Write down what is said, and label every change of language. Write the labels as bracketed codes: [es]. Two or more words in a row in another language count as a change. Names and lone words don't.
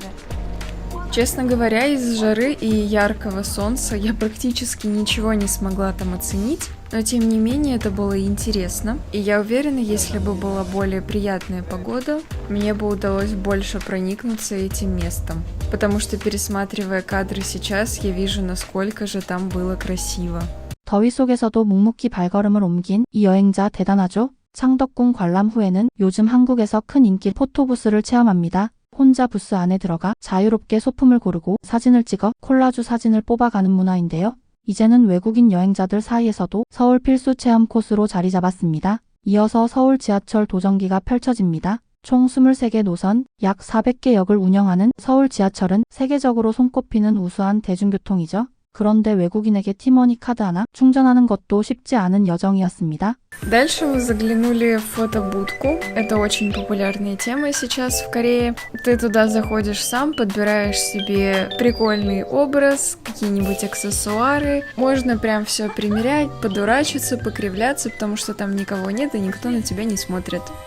[ru] Честно говоря, из жары и яркого солнца я практически ничего не смогла там оценить, но тем не менее это было интересно. И я уверена, если бы была более приятная погода, мне бы удалось больше проникнуться этим местом. Потому что, пересматривая кадры сейчас, я вижу, насколько же там было красиво. [ko] 더위 속에서도 묵묵히 발걸음을 옮긴 이 여행자 대단하죠? 창덕궁 관람 후에는 요즘 한국에서 큰 인기 포토부스를 체험합니다. 혼자 부스 안에 들어가 자유롭게 소품을 고르고 사진을 찍어 콜라주 사진을 뽑아가는 문화인데요. 이제는 외국인 여행자들 사이에서도 서울 필수 체험 코스로 자리 잡았습니다. 이어서 서울 지하철 도정기가 펼쳐집니다. 총 23개 노선, 약 400개 역을 운영하는 서울 지하철은 세계적으로 손꼽히는 우수한 대중교통이죠. 그런데 외국인에게 티머니 카드 하나 충전하는 것도 쉽지 않은 여정이었습니다. [ru] Дальше мы заглянули в фотобудку. Это очень популярная тема сейчас в Корее. Ты туда заходишь сам, подбираешь себе прикольный образ, какие-нибудь аксессуары. Можно прям все примерять, подурачиться, покривляться, потому что там никого нет и никто на тебя не смотрит.